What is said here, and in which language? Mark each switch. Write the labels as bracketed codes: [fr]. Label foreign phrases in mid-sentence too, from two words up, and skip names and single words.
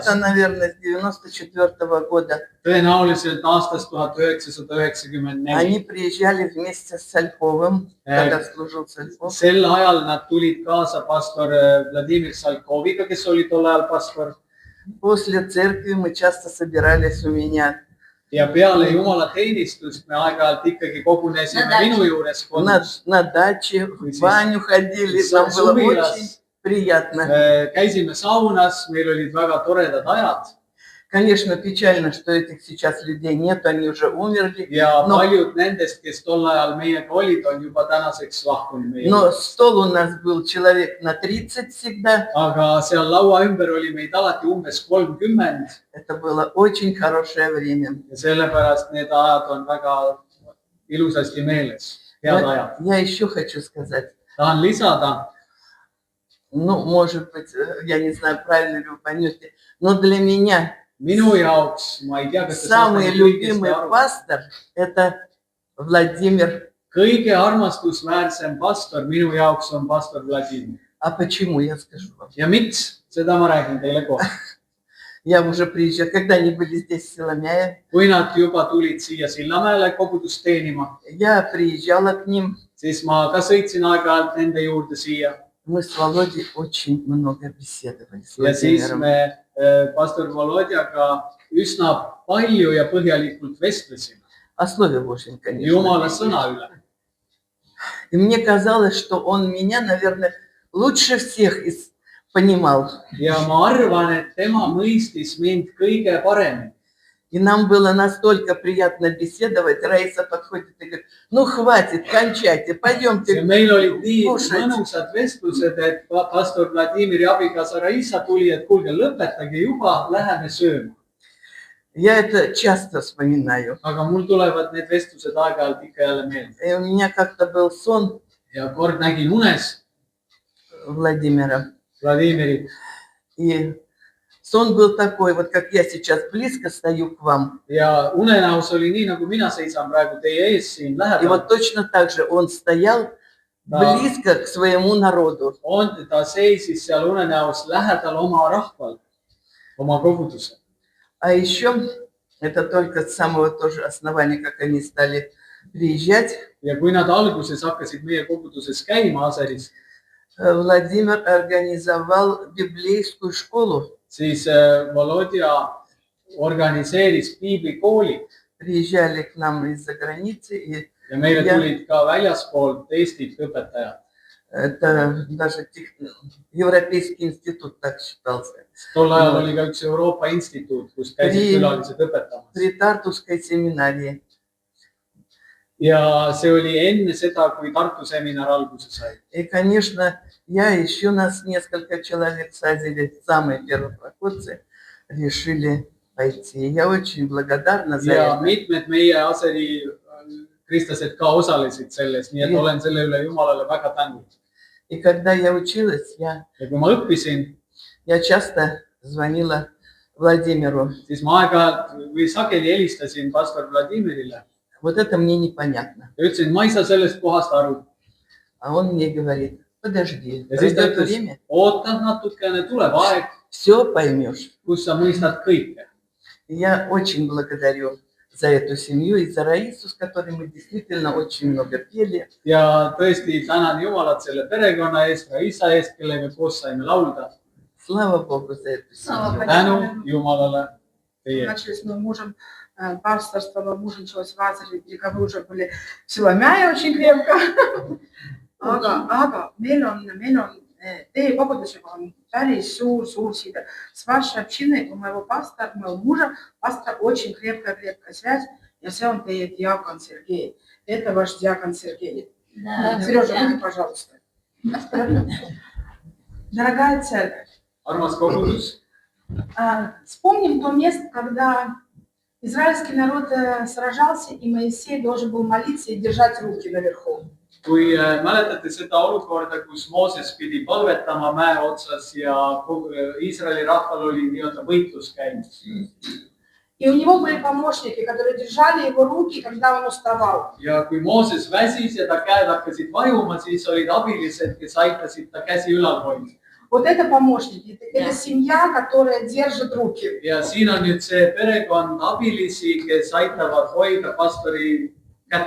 [ru] Это, наверное, с 94 года. [et] Tõenäoliselt aastast 1994. [ru] Они приезжали вместе с Сальковым, когда служил Сальков. [et] Sel ajal nad tulid kaasa pastor Vladimir Salkoviga, kes oli tol ajal pastor. [ru] После церкви мы часто собирались у меня. [et] Ja peale Jumala teenistust me aeg-ajalt ikkagi kogunesime minu juures kodus. [ru] На даче, в баню ходили, нам было очень приятно. [et] Käisime saunas, meil olid väga toredad ajad. [ru] Конечно, печально, что этих сейчас людей нет, они уже умерли. [et] Ja paljud nendest, kes tol ajal meiega olid, on juba tänaseks lahkunud meie. [ru] Но стол у нас был человек на 30 всегда. [et] Aga seal laua ümber oli meid alati umbes 30. [ru] Это было очень хорошее время. [et] Ja sellepärast need ajad on väga ilusasti meeles. Head ajad. [ru] Я еще хочу сказать. [et] Tahan lisada. [ru] Ну, может быть, я не знаю, правильно ли вы поймете, но для меня [et] Minu jaoks, ma ei tea, kas [ru] самый любимый пастор – это Владимир. [et] Kõige armastusväärsem pastor minu jaoks on pastor Vladimir. [ru] А почему, я скажу вам. [et] Ja miks? Seda ma räägin teile kohe. [ru] Я уже приезжала, когда они были здесь в Силомяе. [et] Kui nad juba tulid siia Sillamäele kogudust teenima, [ru] Я приезжала к ним. [et] siis ma ka sõitsin aeg-ajalt nende juurde siia. [ru] Мы с Володей очень много беседовали. [et] Ja siis me pastor Volodjaga üsna palju ja põhjalikult vestlesime. [ru] О Слове Божьем, конечно. [et] Jumala sõna üle. [ru] И мне казалось, что он меня, наверное, лучше всех понимал. [et] Ja ma arvan, et tema mõistis mind kõige paremini. [ru] И нам было настолько приятно беседовать. Раиса подходит и говорит, ну хватит, кончайте, пойдемте. [et] Ja meil olid nii mõnusad vestlused, et pastor Vladimiri abikaasa Raisa tuli, et kuulge, lõpetage juba, läheme sööma. [ru] Я это часто вспоминаю. [et] Aga mul tulevad need vestlused aeg-ajalt ikka jälle meelde. [ru] И у меня как-то был сон [et] Ja kord nägin unes [ru] Владимира. [et] Vladimirit. [ru] И сон был такой, вот как я сейчас близко стою к вам. [et] Ja unenäos oli nii, nagu mina seisan praegu teie ees siin [ru] И [et] lähedal. [ru] вот точно так же он стоял близко к своему народу. [et] Ta seisis seal unenäos lähedal oma rahval, oma koguduse. [ru] А еще, это только с самого тоже основания, как они стали приезжать, [et] Ja kui nad alguses hakkasid meie koguduses käima Aseris, [ru] Владимир организовал библейскую школу. [et] siis Volodja organiseeris piiblikooli [ru] Приезжали к нам из-за границы. И [et] ja meile tulid ka väljaspoolt Eestit õpetajad. [ru] это даже Европейский институт так считался. [et] Tol ajal oli ka üks Euroopa instituut, kus käisid külalised õpetamas. [ru] При Тартусской семинарии. [et] Ja see oli enne seda, kui Tartu seminar alguse sai. [ru] И, конечно, я еще нас несколько человек садили, самые первопроходцы, решили пойти. Я очень благодарна за [et] Ja [ru] это. [et] mitmed meie Aseri kristlased ka osalesid selles, nii et olen selle üle Jumalale väga tänulik. [ru] И когда я училась, [et] Ja kui ma õppisin, [ru] я часто звонила Владимиру. [et] siis ma aeg-ajalt või sageli helistasin pastor Vladimirile. [ru] Вот это мне непонятно. [et] Ja ütlesin, ma ei saa sellest kohast aru. [ru] А он мне говорит, подожди, [et] Ja siis ta [ru] пройдет [et] ütles, [ru] время, [et] oota natukene, tuleb aeg, [ru] все поймешь. [et] kus sa mõistad kõike. [ru] И я очень благодарю за эту семью и за Раису, с которой мы действительно очень много пели. [et] Ja tõesti tänan Jumalat selle perekonna eest, Raisa eest, kellega koos saime laulda. [ru] Слава Богу за эту семью. [et] Tänu Jumalale teie. [ru] Начали с моим мужем пасторство, мой муж началось в Азаре, где вы уже были в Силомяе очень крепко. [et] Aga meil on teie kogudusega on päris suur side. [ru] С вашей общиной у моего мужа, пастора очень крепкая связь. [et] Ja see on teie [ru] диакон Сергей. Это ваш диакон Сергей. Сережа, выйди, пожалуйста. Дорогая церковь, [et] Armas kogudus, [ru] вспомним то место, когда израильский народ сражался, и Моисей должен был молиться и держать руки наверху. [et] kui mäletate seda olukorda, kus Mooses pidi palvetama mäe otsas ja Iisraeli rahval oli nii-öelda võitlus käimas. [ru] И у него были помощники, которые держали его руки, когда он уставал. [et] Ja kui Mooses väsis ja ta käed hakkasid vajuma, siis olid abilised, kes aitasid ta käsi ülal hoida. [ru] Вот это помощники, это семья, которая держит руки. [et] Ja siin on nüüd see perekond abilisi, kes aitavad hoida pastori kätt.